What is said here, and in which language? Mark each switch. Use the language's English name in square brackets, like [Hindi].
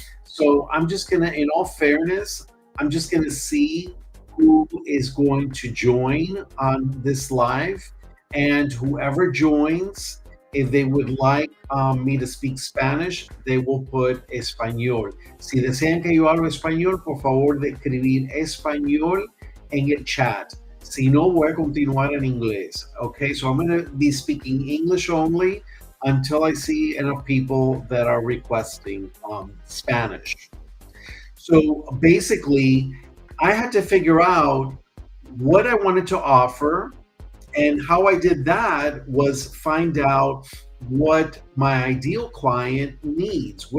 [English] So I'm just going to, in all fairness, I'm just going to see who is going to join on this live, and whoever joins, if they would like me to speak Spanish, they will put español. [Spanish] Si desean que yo hable español, por favor de escribir español en el chat. Si no, voy a continuar en inglés. [English] Okay, so I'm going to be speaking English only until I see enough people that are requesting Spanish. So basically, I had to figure out what I wanted to offer, and how I did that was find out what my ideal client needs.